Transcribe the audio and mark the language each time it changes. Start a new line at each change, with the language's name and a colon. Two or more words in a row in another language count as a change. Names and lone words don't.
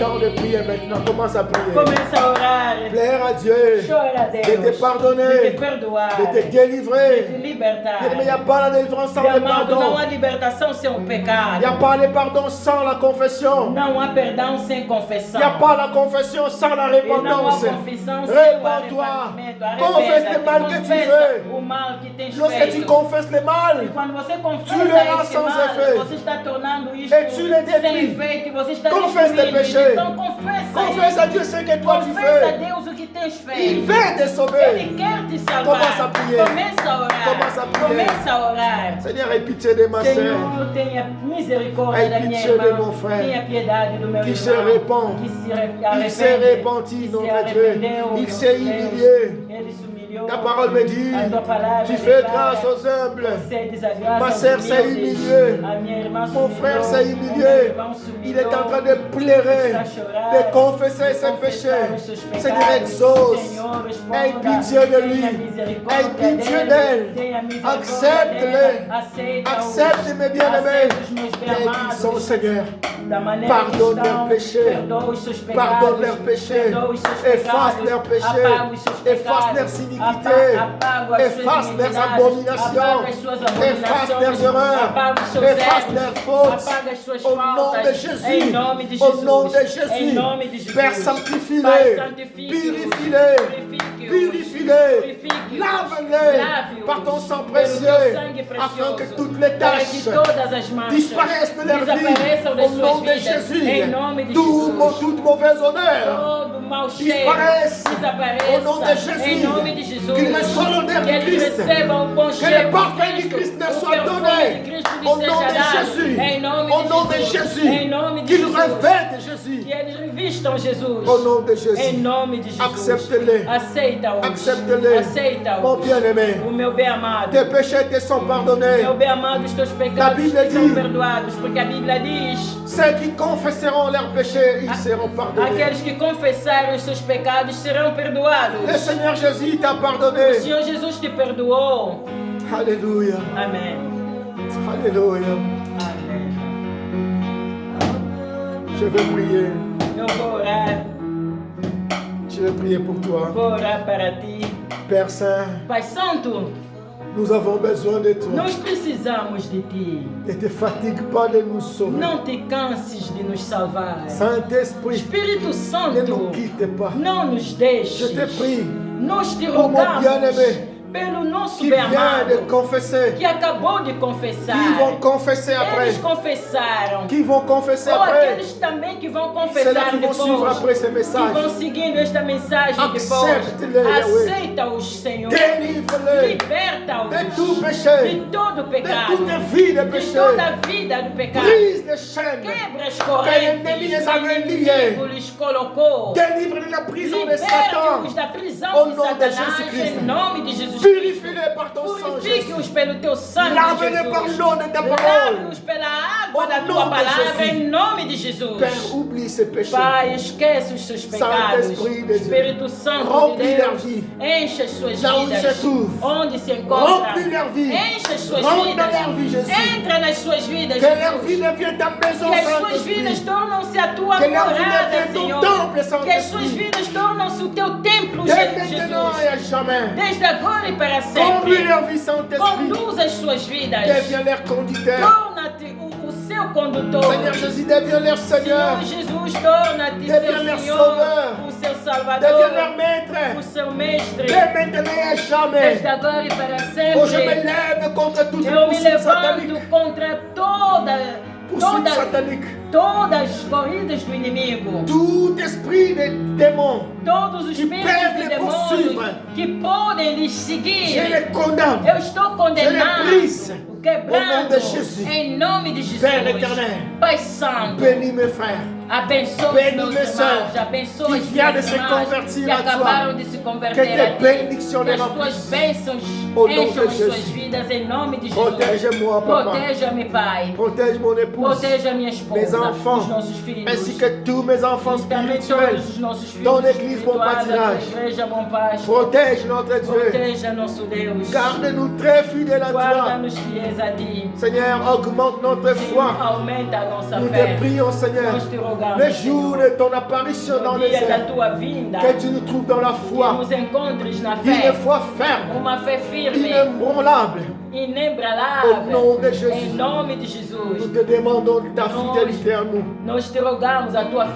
French: prier maintenant. Commence à prier.
Portuguese: Começa a orar.
French: Plaire à Dieu.
Portuguese: Chora a De Deus.
French: te pardonner.
Portuguese: De te perdoar.
French: De te De délivrer.
Portuguese: te libertar.
French: Mais il n'y a pas la délivrance sans
Portuguese: Meu
French: le
Portuguese: amado,
French: pardon.
Portuguese: não há libertação sem o
French: Il
Portuguese: pecado.
French: n'y a pas le pardon sans la confession.
Portuguese: Não há perdão sem
French: Il
Portuguese: confissão.
French: n'y a pas la confession sans la
Portuguese: E não há
French: repentance.
Portuguese: confissão sem o
French: Répands-toi.
Portuguese: arrependimento.
French: Confesse le mal que tu
Portuguese: Confessa
French: fais.
Portuguese: o mal que tens
French: Lorsque tu
Portuguese: feito.
French: confesses le mal,
Portuguese: E quando você
French: Tu
Portuguese: confessa
French: le rends
Portuguese: esse
French: sans
Portuguese: mal,
French: effet.
Portuguese: você está tornando isto
French: Et tu le détruis.
Portuguese: sem efeito e você está
French: Confesse tes
Portuguese: destruindo.
French: péchés.
Portuguese: Então confessa
French: confesse à
Portuguese: isso.
French: Dieu ce que toi tu
Portuguese: Confessa a
French: fais.
Portuguese: Deus o que tens
French: Il
Portuguese: feito.
French: veut te sauver.
Portuguese: Ele quer te salvar.
French: Commence à prier.
Portuguese: Começa a orar.
French: Commence à prier.
Portuguese: Começa a orar.
French: Seigneur, aie pitié de ma sœur
Portuguese: Senhor, tenha misericórdia
French: Aie
Portuguese: da minha
French: pitié de
Portuguese: irmã.
French: mon frère.
Portuguese: Tenha piedade do meu
French: Qui se
Portuguese: irmão.
French: répand.
Portuguese: Que se
French: Il s'est
Portuguese: arrepende.
French: repenti,
Portuguese: Que se
French: notre Dieu.
Portuguese: arrependeu,
French: Il notre s'est
Portuguese: Deus.
French: humilié.
Portuguese: Ele se humilhou.
French: Ta parole me dit,
Portuguese: A tua palavra
French: tu fais
Portuguese: declara,
French: grâce aux humbles.
Portuguese: concedes a graça
French: Ma
Portuguese: aos
French: sœur s'est
Portuguese: humildes.
French: humiliée.
Portuguese: A minha irmã se
French: Mon
Portuguese: humilhou.
French: frère s'est
Portuguese: O meu
French: humilié.
Portuguese: irmão se
French: Il est en
Portuguese: humilhou.
French: train de pleurer,
Portuguese: Está a chorar,
French: de confesser
Portuguese: de
French: ses
Portuguese: confessar
French: péchés.
Portuguese: os seus
French: Seigneur,
Portuguese: pecados.
French: exauce.
Portuguese: Senhor, responda.
French: Aie pitié de lui.
Portuguese: Tenha misericórdia
French: Aie pitié
Portuguese: dele.
French: d'elle.
Portuguese: Tenha misericórdia
French: Accepte-le.
Portuguese: dele. Aceita-os.
French: Accepte mes bien-aimés.
Portuguese: Aceita os meus
French: Tels qu'ils sont,
Portuguese: bem-amados.
French: Seigneur.
Portuguese: Da maneira
French: Pardonne
Portuguese: que estão,
French: leurs péchés.
Portuguese: perdoa os seus pecados,
French: Pardonne leurs péchés.
Portuguese: perdoa os seus
French: Efface
Portuguese: pecados,
French: leurs péchés.
Portuguese: apaga os seus
French: Efface
Portuguese: pecados,
French: leurs iniquités.
Portuguese: apaga as suas
French: Efface leurs
Portuguese: iniquidades,
French: abominations.
Portuguese: apaga as suas
French: Efface leurs
Portuguese: abominações,
French: erreurs.
Portuguese: apaga os seus
French: Efface
Portuguese: erros,
French: leurs fautes.
Portuguese: apaga as suas
French: Au nom
Portuguese: faltas,
French: de Jésus.
Portuguese: em nome de
French: Au
Portuguese: Jesus,
French: nom de Jésus.
Portuguese: em nome de Jesus.
French: Père, sanctifie-les.
Portuguese: Pai, santifique-os,
French: Purifie-les.
Portuguese: purifique-os,
French: Purifie-les.
Portuguese: purifique-os,
French: Lave-les
Portuguese: lave-os
French: par ton sang
Portuguese: pelo
French: précieux.
Portuguese: teu sangue
French: Afin que
Portuguese: precioso,
French: toutes les
Portuguese: para que
French: tâches
Portuguese: todas as manchas
French: disparaissent de leur vie.
Portuguese: desapareçam das
French: Au nom
Portuguese: suas
French: de
Portuguese: vidas,
French: Jésus.
Portuguese: em nome de
French: Toute
Portuguese: Jesus.
French: mauvaise odeur.
Portuguese: Todo mau cheiro
French: Disparaisse.
Portuguese: desapareça
French: Au nom de Jésus.
Portuguese: em nome de Jesus.
French: Qu'il reçoive l'odeur
Portuguese: Que
French: de
Portuguese: eles
French: Christ.
Portuguese: recebam o bom
French: Que
Portuguese: cheiro
French: le parfum
Portuguese: de
French: de Christ leur
Portuguese: o
French: soit
Portuguese: perfume
French: donné.
Portuguese: de Cristo lhes
French: Au nom
Portuguese: seja
French: de
Portuguese: dado.
French: Jésus.
Portuguese: Em nome
French: Au
Portuguese: de
French: nom de
Portuguese: Jesus.
French: Jésus.
Portuguese: Em nome de
French: Qu'ils
Portuguese: Jesus.
French: revêtent Jésus.
Portuguese: Que eles revistam Jesus.
French: Au nom de Jésus.
Portuguese: Em nome de Jesus.
French: Accepte-les.
Portuguese: Aceita-os.
French: Accepte-les.
Portuguese: Aceita-os.
French: Mon bien-aimé.
Portuguese: O meu bem-amado.
French: Tes péchés te sont pardonnés.
Portuguese: Meu bem-amado, os teus A pecados Bíblia são diz- perdoados. Porque a Bíblia diz...
French: Ceux qui confesseront leurs péchés, ils seront pardonnés.
Portuguese: Aqueles que confessarem os seus pecados serão perdoados.
French: Le Seigneur Jésus t'a
Portuguese: O
French: pardonné.
Portuguese: Senhor Jesus te perdoou.
French: Alléluia.
Portuguese: Amém.
French: Alléluia.
Portuguese: Amém.
French: Je veux prier.
Portuguese: Eu vou orar.
French: Je veux prier pour toi.
Portuguese: Vou orar para ti.
French: Père Saint,
Portuguese: Pai Santo,
French: nous avons besoin de toi.
Portuguese: nós precisamos de ti.
French: Ne te fatigue pas de nous sauver.
Portuguese: Não te canses de nos salvar.
French: Saint-Esprit,
Portuguese: Espírito
French: ne
Portuguese: Santo,
French: nous quitte pas.
Portuguese: não nos deixes.
French: Je te prie,
Portuguese: Nós te
French: Por mon
Portuguese: rogamos
French: bien-aimé,
Portuguese: pelo nosso
French: qui vient de
Portuguese: bem-amado,
French: confesser,
Portuguese: que acabou de confessar.
French: qui vont confesser après,
Portuguese: Eles confessaram.
French: qui vont confesser
Portuguese: Ou
French: après,
Portuguese: aqueles também que vão
French: ceux-là
Portuguese: confessar
French: qui vont suivre
Portuguese: depois.
French: après ces
Portuguese: Que
French: messages.
Portuguese: vão seguindo esta mensagem
French: Accepte-les,
Portuguese: depois.
French: Yahweh.
Portuguese: Aceita-os, Senhor.
French: Délivre-les
Portuguese: Liberta-os
French: de tout
Portuguese: de
French: péché,
Portuguese: todo
French: de
Portuguese: pecado,
French: toute vie de
Portuguese: de
French: péché.
Portuguese: toda a vida do pecado.
French: Brise les chaînes,
Portuguese: Quebra as
French: que l'ennemi
Portuguese: correntes
French: les
Portuguese: que
French: avait
Portuguese: o
French: liés.
Portuguese: inimigo lhes colocou.
French: Délivre de la prison de
Portuguese: Liberte-os
French: Satan.
Portuguese: da prisão
French: Au
Portuguese: de
French: nom de
Portuguese: Satanás,
French: Jésus-Christ.
Portuguese: em nome de Jesus Cristo.
French: Purifie-les par ton sang,
Portuguese: Purifique-os
French: Jésus.
Portuguese: pelo teu sangue,
French: Lave-les par
Portuguese: Jesus.
French: l'eau de ta parole.
Portuguese: Lave-os pela água
French: Au
Portuguese: da
French: nom
Portuguese: tua
French: de
Portuguese: palavra,
French: Jésus.
Portuguese: em nome de Jesus.
French: Père, oublie ces péchés.
Portuguese: Pai, esquece os seus pecados.
French: Saint-Esprit de Dieu.
Portuguese: Espírito Santo de
French: Remplis leur
Portuguese: Deus,
French: vie.
Portuguese: enche as suas
French: Là où
Portuguese: vidas.
French: ils se trouvent.
Portuguese: Onde se encontram.
French: Remplis leur vie.
Portuguese: Enche as suas
French: Rentre
Portuguese: vidas.
French: dans leur vie, Jésus.
Portuguese: Entra nas suas vidas,
French: Que leur
Portuguese: Jesus.
French: vie devienne ta maison,
Portuguese: Que as suas
French: Saint-Esprit.
Portuguese: vidas tornam-se a tua
French: Que leur vie
Portuguese: morada,
French: devienne ton
Portuguese: Senhor.
French: temple, Saint-Esprit.
Portuguese: Que as suas vidas tornam-se o teu templo,
French: Dès
Portuguese: Jesus.
French: maintenant et à jamais.
Portuguese: Desde agora e para
French: Conduis
Portuguese: sempre.
French: leur vie, Saint-Esprit.
Portuguese: Conduz as suas vidas.
French: Deviens leur conducteur.
Portuguese: Torna-te o seu condutor.
French: Seigneur Jésus, deviens leur Seigneur.
Portuguese: Senhor Jesus, torna-te
French: Deviens leur
Portuguese: seu
French: sauveur.
Portuguese: Senhor, o seu
French: Deviens
Portuguese: Salvador,
French: leur maître.
Portuguese: o seu Mestre.
French: Dès maintenant et à jamais.
Portuguese: Desde agora e para
French: Oh, je me
Portuguese: sempre.
French: lève contre toute
Portuguese: Eu me
French: poursuite satanique.
Portuguese: levanto contra
French: Poursuite satanique.
Portuguese: todas as corridas do inimigo.
French: Tout esprit de démons,
Portuguese: Todos os
French: Que
Portuguese: espíritos
French: peuvent
Portuguese: de
French: les poursuivre.
Portuguese: demônios que podem lhes
French: je
Portuguese: seguir.
French: les condamne.
Portuguese: Eu estou condenando,
French: brise.
Portuguese: quebrando,
French: Au nom de Jésus.
Portuguese: em nome de Jesus.
French: Père éternel.
Portuguese: Pai Santo,
French: Bénis mes frères.
Portuguese: abençoa
French: Bénis
Portuguese: os meus
French: mes sœurs
Portuguese: irmãos, abençoa
French: qui
Portuguese: as
French: viennent
Portuguese: minhas
French: de se
Portuguese: irmãs
French: convertir
Portuguese: que
French: à toi.
Portuguese: acabaram de se
French: Que
Portuguese: converter
French: tes
Portuguese: a ti.
French: bénédictions
Portuguese: Que
French: les
Portuguese: as tuas
French: remplissent.
Portuguese: bênçãos
French: Au nom
Portuguese: encham
French: de
Portuguese: as suas
French: Jésus.
Portuguese: vidas em nome de Jesus.
French: Protège-moi, papa.
Portuguese: Proteja-me, Pai.
French: Protège mon épouse,
Portuguese: Proteja minha esposa,
French: mes enfants,
Portuguese: os nossos filhos,
French: ainsi que tous mes enfants
Portuguese: e também
French: spirituels.
Portuguese: todos os nossos filhos
French: Dans l'église Bon
Portuguese: espirituais, a tua
French: Pâturage.
Portuguese: igreja Bom Pasto.
French: Protège notre Dieu.
Portuguese: Proteja nosso Deus.
French: Garde-nous très fidèles à toi.
Portuguese: Guarda-nos fiéis a ti.
French: Seigneur, augmente notre foi.
Portuguese: Aumenta a nossa
French: Nous te
Portuguese: fé.
French: prions, Seigneur,
Portuguese: Nós te rogamos,
French: le jour
Portuguese: Senhor,
French: de ton apparition dans
Portuguese: no
French: les
Portuguese: dia da
French: airs,
Portuguese: tua vinda,
French: que tu nous trouves dans la
Portuguese: que
French: foi,
Portuguese: nos encontres na
French: une
Portuguese: fé,
French: foi ferme,
Portuguese: uma fé firme,
French: inébranlable.
Portuguese: inebralável,
French: Au nom de Jesus.
Portuguese: em nome de
French: Nous
Portuguese: Jesus.
French: te demandons ta fidélité à nous.
Portuguese: Nós te rogamos a tua